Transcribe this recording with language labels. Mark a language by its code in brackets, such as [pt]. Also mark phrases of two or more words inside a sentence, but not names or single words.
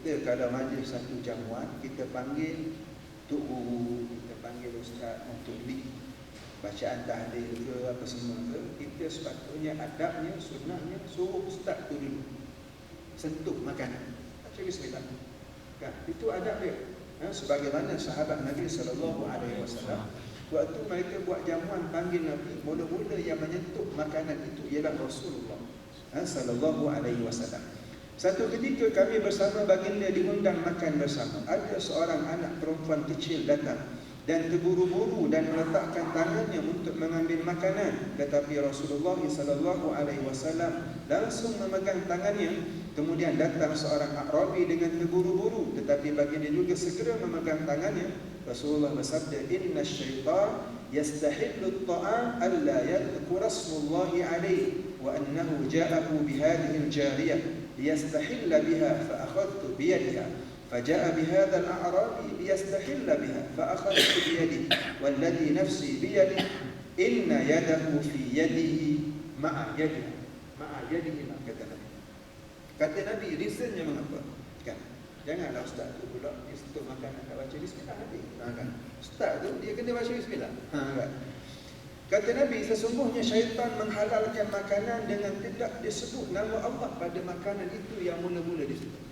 [ms] Kita kalau majlis satu jamuan, kita panggil Tok Guru, kita panggil Ustaz untuk bacaan tahlil ke apa semua ke, kita sepatutnya adabnya, sunnahnya suruh Ustaz tu dulu sentuh makanan, baca bismillah kan? Itu adab dia. Sebagaimana sahabat Nabi SAW, waktu mereka buat jamuan panggil Nabi, mula-mula yang menyentuh makanan itu ialah Rasulullah [ar] صلى الله عليه وسلم. [ms] Satu ketika kami bersama baginda diundang makan bersama. Ada seorang anak perempuan kecil datang dan terburu-buru dan meletakkan tangannya untuk mengambil makanan, tetapi Rasulullah [ar] صلى الله عليه وسلم [ms] langsung memegang tangannya. Kemudian datang seorang A'rabi dengan terburu-buru, tetapi baginda juga segera memegang tangannya. [ar] Rasulullah bersabda, "إن الشيطان يستحل الطعام ألا يذكر اسم الله عليه وإنه جاءه بهذه الجارية ليستحل بها فأخذت بيدها." فجاء بهذا الأعرابي ليستحل بها فأخذت بيده والذي نفسي بيده إن يده في يده مع يده ما [ms] kata Nabi. Kata Nabi, reasonnya mengapa? Kan? Janganlah ustaz tu pula untuk makanan tak baca bismillah habis. Kan? Ustaz tu dia kena baca bismillah. Kan? Kata Nabi, sesungguhnya syaitan menghalalkan makanan dengan tidak disebut nama Allah pada makanan itu yang mula-mula disebut.